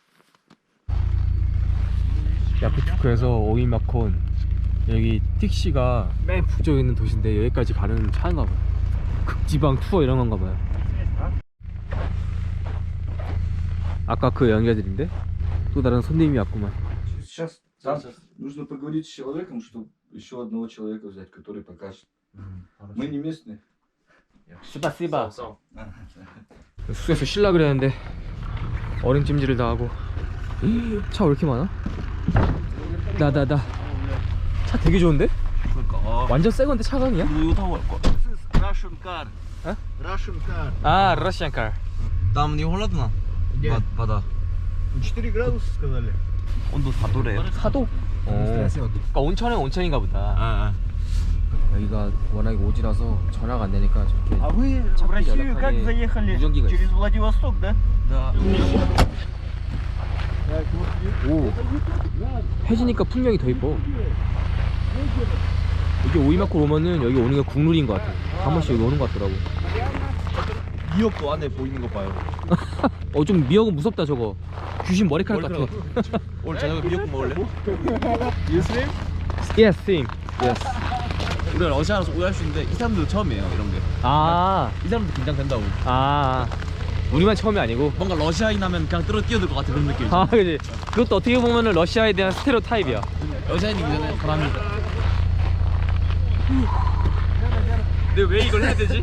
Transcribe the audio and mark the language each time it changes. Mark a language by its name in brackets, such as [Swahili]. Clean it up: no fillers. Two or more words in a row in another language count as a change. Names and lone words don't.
[Korean] 야쿠츠쿠에서 오이마콘, 여기 틱시가 맨 북쪽에 있는 도시인데 여기까지 가는 차인가 봐요. 극지방 투어 이런 건가 봐요. 아까 그 연결들인데 또 다른 손님이 왔구만. [Russian] Сейчас там нужно поговорить с человеком, чтобы еще одного человека взять, который покажет. Мы не местные. 스바스바. [Korean] 숙소에서 쉴라 그랬는데 얼음찜질을 다 하고. 차 왜 이렇게 많아? 나다. 차 되게 좋은데? 완전 새 건데 차가 아니야? 이거 타고 갈 거야. [English] Russian car. [Russian] А? [English] Russian car. [Korean] 아, 러시안 카. [Russian] Там не холодно? Вода. 4 градуса сказали. [Korean] 온도 4도래요. 4도? 그러니까 온천은 온천인가 보다. 여기가 워낙에 오지라서 전화가 안 되니까 저렇게. [Russian] А вы в Россию как заехали? [Korean] 무전기가 [Russian] Через Владивосток, да? Да. [Korean] 오, 해지니까 풍경이 더 이뻐. 여기 오이마코 오면은 여기 오는 게 국룰인 것 같아. 한 번씩 여기 오는 것 같더라고. 미역도 안에 보이는 거 봐요. 좀 미역은 무섭다 저거. 귀신 머리카락 같아. 오늘 저녁에 미역국 먹을래? [English] Yes, same. Yes. [Korean] 우리가 러시아라서 오해할 수 있는데 이 사람들도 처음이에요, 이런 게. 이 사람도 긴장된다고. 우리만 처음이 아니고. 뭔가 러시아인 하면 그냥 뛰어들 것 같은 그런 느낌이지. 그지. 그것도 어떻게 보면은 러시아에 대한 스테레오 타입이야. 여자인이기 전에 바람이. 근데 왜 이걸 해야 되지?